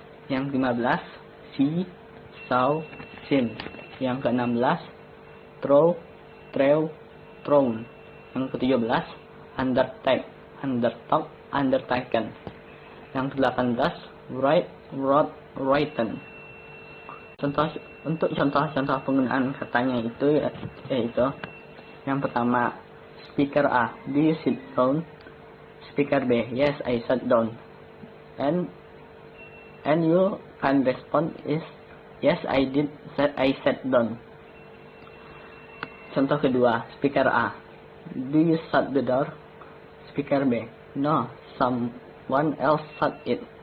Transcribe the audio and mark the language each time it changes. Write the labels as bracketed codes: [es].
[id] Yang ke-15, see, saw, seen. Yang ke-16, throw, threw, thrown. Yang ke-17, undertake, undertook, undertaken. Yang ke-18, write, wrote, written. Untuk contoh-contoh penggunaan katanya itu yaitu yang pertama, speaker A, [en] do you sit down? Speaker B, yes, I sat down. And you can respond is yes, I did, I sat down. [id] Contoh kedua, speaker A, [en] do you shut the door? Speaker B, no, someone else shut it.